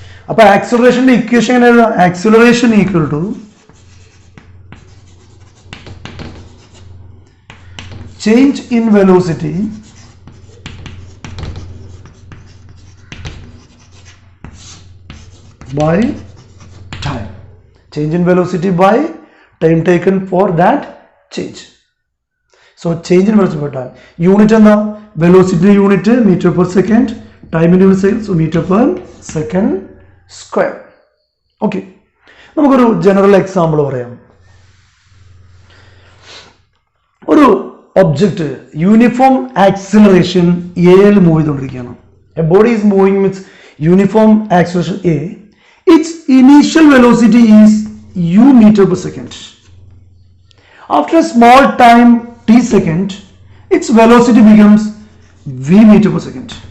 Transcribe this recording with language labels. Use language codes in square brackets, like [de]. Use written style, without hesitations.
[ml] അപ്പോൾ ആക്സിലറേഷൻ്റെ ഇക്വേഷൻ എങ്ങനെ എഴുതാം? [en] Acceleration equal to change in velocity by time. Change in velocity by time taken for that change. So change in velocity by time. Unit and the velocity unit meter per second, time in second, so meter per second square. Okay. [ml] നമുക്കൊരു general example പറയാം. ഒരു object uniform acceleration എയിൽ move ചെയ്തുകൊണ്ടിരിക്കുകയാണ്. [en] A body is moving with uniform acceleration A. It's initial velocity is u meter per second. After a small time t second, its velocity becomes v meter per second.